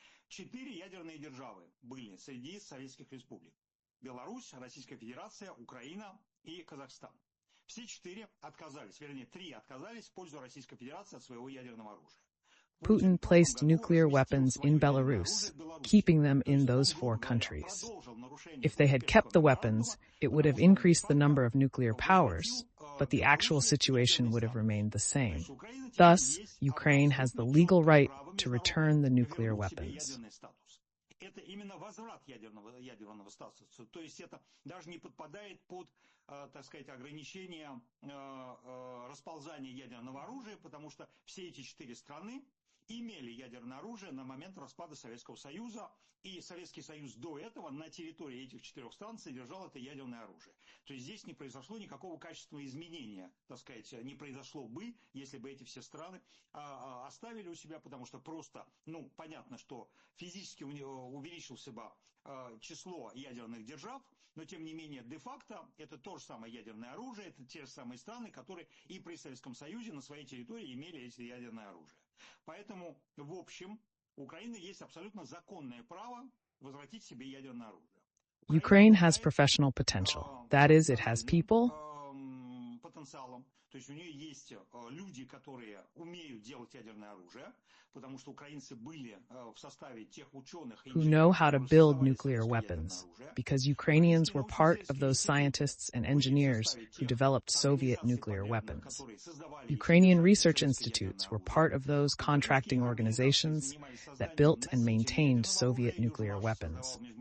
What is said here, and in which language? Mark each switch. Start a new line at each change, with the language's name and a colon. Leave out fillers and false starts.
Russian: 4 ядерные державы были среди советских республик: Беларусь, Российская Федерация, Украина и Казахстан. Все 4 отказались, вернее, 3 отказались в пользу Российской Федерации от своего ядерного оружия.
English: Putin placed nuclear weapons in Belarus, keeping them in those 4 countries. If they had kept the weapons, it would have increased the number of nuclear powers, but the actual situation would have remained the same. Thus, Ukraine has the legal right to return the nuclear weapons.
Russian: Это именно возврат ядерного статуса, то есть это даже не подпадает под, так сказать, ограничения расползания ядерного оружия, потому что все эти 4 страны имели ядерное оружие на момент распада Советского Союза, и Советский Союз до этого на территории этих 4 стран содержал это ядерное оружие. То есть здесь не произошло никакого качественного изменения, так сказать, не произошло бы, если бы эти все страны оставили у себя, потому что просто, понятно, что физически увеличилось бы число ядерных держав, но тем не менее де-факто это то же самое ядерное оружие, это те же самые страны, которые и при Советском Союзе на своей территории имели эти ядерное оружие. Поэтому, в общем, у Украины есть абсолютно законное право возвратить себе ядерное оружие.
English: Ukraine has professional potential. That is, it has people
Russian: потенциалом, то есть у нее есть люди, которые умеют делать ядерное оружие, потому что украинцы были в составе тех ученых,
English: who know how to build nuclear weapons, because Ukrainians were part of those scientists and engineers who developed Soviet nuclear weapons. Ukrainian research institutes were part of those contracting organizations that built and maintained Soviet nuclear weapons.